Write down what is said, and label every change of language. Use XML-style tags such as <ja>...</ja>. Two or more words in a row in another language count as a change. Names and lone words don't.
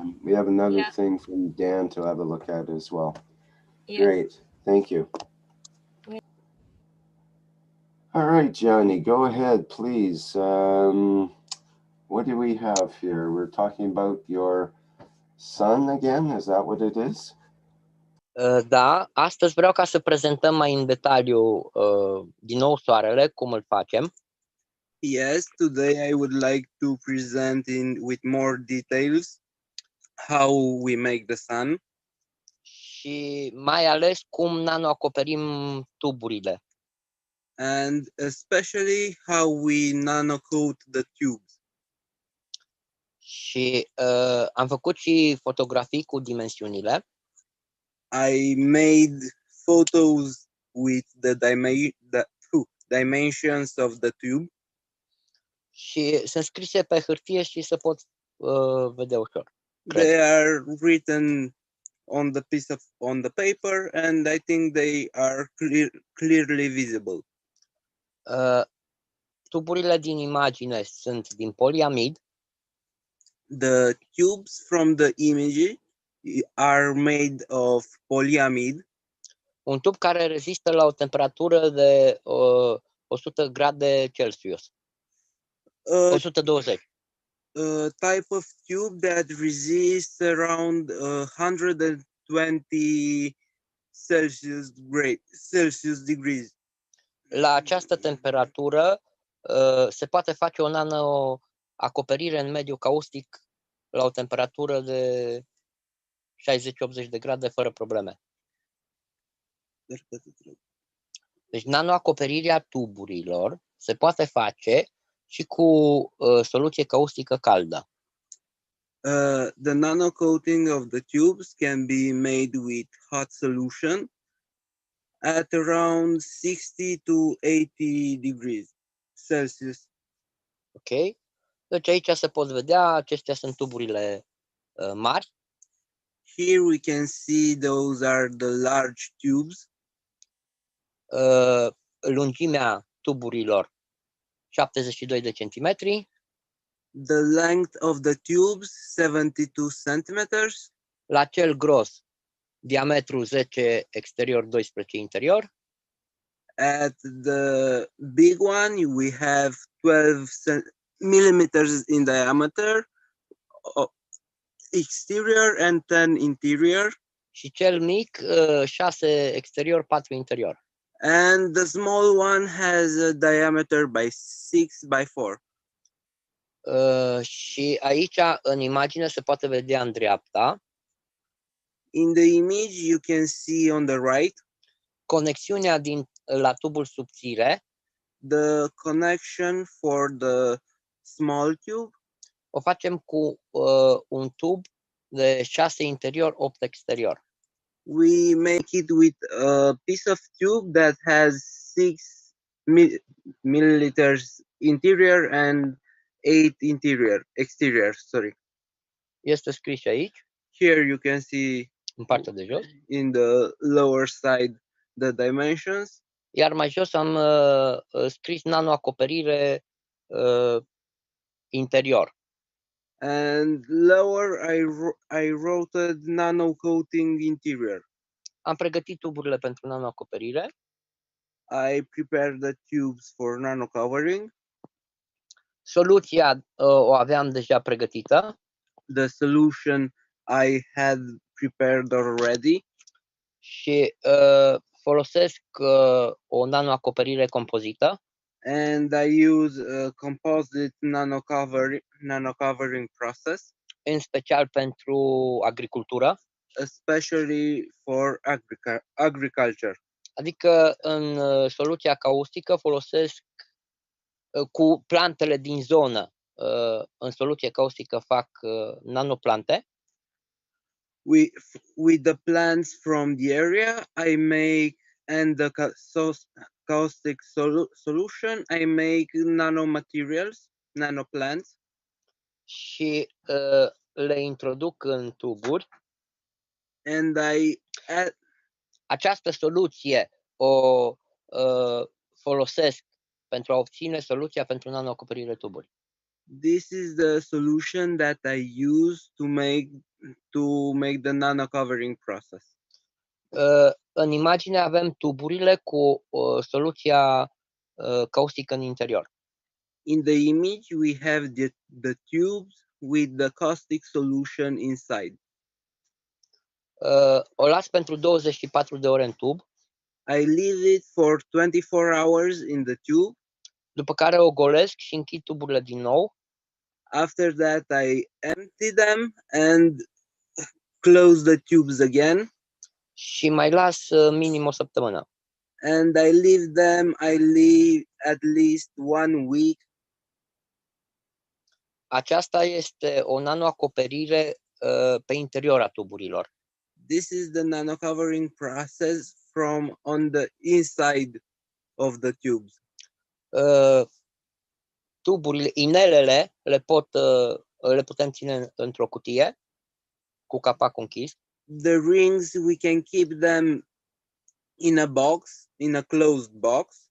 <en>And we have another thing from Dan to have a look at as well. Great, thank you. All right, Giani, go ahead, please. What do we have here? We're talking about your son again, is that what it is?</en> <ro>Da, astăzi vreau ca să prezentăm mai în detaliu din nou soarele, cum îl facem.</ro> <en>Yes, today I would like to present with more details how we make the sun.</en> <ro>Și mai ales cum nanoacoperim tuburile.</ro> <en>And especially how we nanocoat the tubes.</en> <ro>Și am făcut și fotografii cu dimensiunile.</ro> <en>I made photos with the dimensions of the tube.</en> <ro>Și sunt scrise pe hârtie și se pot vedea ușor.</ro> <en>They are written on the paper, and I think they are clearly visible.</en> <ro>Tuburile din imagine sunt din poliamid.</ro> <en>The tubes from the image are made of polyamide.</en> <ro>Un tub care rezistă la o temperatură de 100 grade Celsius. 120.</ro> <en>A type of tube that resists around 120 Celsius degrees.</en> <ro>La această temperatură se poate face o nanoacoperire în mediu caustic la o temperatură de 60-80 de grade fără probleme. Deci nanoacoperirea tuburilor se poate face și cu soluție caustică caldă.</ro> <en>The nanocoating of the tubes can be made with hot solution at around 60 to 80 degrees Celsius. Ok?</en> <ro>Deci aici se pot vedea, acestea sunt tuburile mari.</ro> <en>Here we can see those are the large tubes.</en> <ro>Lungimea tuburilor 72 de centimetri.</ro> <en>The length of the tubes 72 centimeters.</en> <ro>La cel gros, diametru 10 exterior, 12 interior.</ro> <en>At the big one, we have 12 millimeters in diameter, exterior and 10 interior.</en> <ro>Și cel mic, 6 exterior, 4 interior.</ro> <en>And the small one has a diameter by 6 by 4.</en> <ro>Și aici, în imagine, se poate vedea în dreapta.</ro> <en>In the image, you can see on the right.</en> <ro>conexiunea la tubul subțire</ro> <en>the connection for the small tube,</en> <ro>o facem cu un tub de 6 interior, 8 exterior.</ro> <en>we make it with a piece of tube that has 6 milliliters interior and 8 exterior, sorry.</en> <ro>Este scris aici,</ro> <en>Here you can see</en> <ro>în partea de jos.</ro> <en>in the lower side the dimensions,</en> <ro>Iar mai jos am scris nanoacoperire interior.</ro> <en>and lower I wrote nano coating interior.</en> <ro>Am pregătit tuburile pentru nanoacoperire.</ro> <en>I prepared the tubes for nano covering.</en> <ro>Soluția o aveam deja pregătită</ro> <en>The solution I had prepared already,</en> <ro>și folosesc o nanoacoperire compozită</ro> <en>and I use a composite nano covering process,</en> <ro>în special pentru agricultură,</ro> <en>especially for agriculture.</en> <ro>adică în soluția caustică folosesc cu plantele din zonă, în soluție caustică fac nanoplante.</ro> <en>With the plants from the area, I make, and the caustic solution, I make nanomaterials, nanoplants,</en> <ro>Și le introduc în tuburi.</ro> <en>and I add.</en> <ro>Această soluție o folosesc pentru a obține soluția pentru nanoacoperire tuburi.</ro> <en>This is the solution that I use to make the nano covering process.</en> <ro>În imagine avem tuburile cu soluția caustică în interior.</ro> <en>In the image, we have the tubes with the caustic solution inside.</en> <ro>O las pentru 24 de ore în tub,</ro> <en>I leave it for 24 hours in the tube.</en> <ro>după care o golesc și închid tuburile din nou.</ro> <en>After that, I empty them and close the tubes again.</en> <ro>Și mai las minim o săptămână.</ro> <en>And I leave at least 1 week.</en> <ro>Aceasta este o nanoacoperire pe interior a tuburilor.</ro> <en>This is the nano covering process from on the inside of the tubes.</en> <ro>Tuburile, inelele le putem ține într-o cutie cu capacul închis.</ro> <en>The rings, we can keep them in a box, in a closed box.</en>